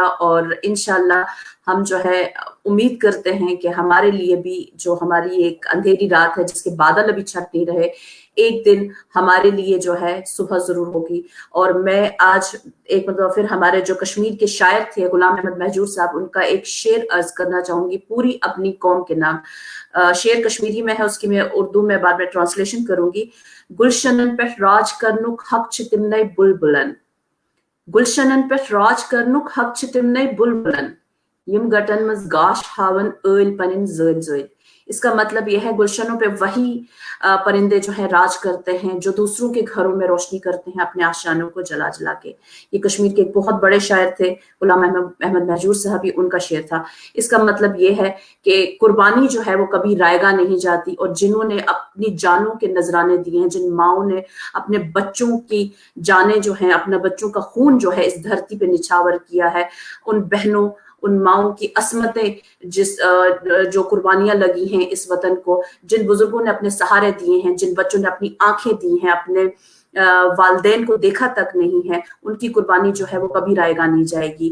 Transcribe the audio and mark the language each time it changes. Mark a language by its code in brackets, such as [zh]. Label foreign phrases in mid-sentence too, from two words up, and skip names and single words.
[ur] اور انشاءاللہ ہم جو ہے امید کرتے ہیں کہ ہمارے لیے بھی جو ہماری ایک اندھیری رات ہے جس کے بادل ابھی چھٹ نہیں رہے، ایک دن ہمارے لیے جو ہے صبح ضرور ہوگی. اور میں آج ایک مرتبہ پھر ہمارے جو کشمیر کے شاعر تھے غلام احمد مہجور صاحب، ان کا ایک شعر عرض کرنا چاہوں گی پوری اپنی قوم کے نام. شعر کشمیری میں ہے، اس کی میں اردو میں بعد میں ٹرانسلیشن کروں گی. [ks] گلشنن پہ راج کرنک حق چھ تمنے بلبلن، گلشنن پہ راج کرنک حق چھ تمنے بلبلن، یم گٹن مز گاش ہاون ٲلۍ پنٕنۍ زٲلۍ زٲلۍ. [ur] اس کا مطلب یہ ہے غلشنوں پہ وہی پرندے جو ہیں راج کرتے ہیں جو دوسروں کے گھروں میں روشنی کرتے ہیں اپنے آشیانوں کو جلا جلا کے. یہ کشمیر کے ایک بہت بڑے شاعر تھے غلام احمد مہجور صاحب، یہ ان کا شعر تھا. اس کا مطلب یہ ہے کہ قربانی جو ہے وہ کبھی رائگاں نہیں جاتی، اور جنہوں نے اپنی جانوں کے نذرانے دیے ہیں، جن ماؤں نے اپنے بچوں کی جانیں جو ہیں، اپنا بچوں کا خون جو ہے اس دھرتی پہ نچھاور کیا ہے، ان بہنوں، ان ماؤں کی عصمتیں جو قربانیاں لگی ہیں اس وطن کو، جن بزرگوں نے اپنے سہارے دیے ہیں، جن بچوں نے اپنی آنکھیں دی ہیں، اپنے والدین کو دیکھا تک نہیں ہے، ان کی قربانی جو ہے وہ کبھی رائگاں نہیں جائے گی.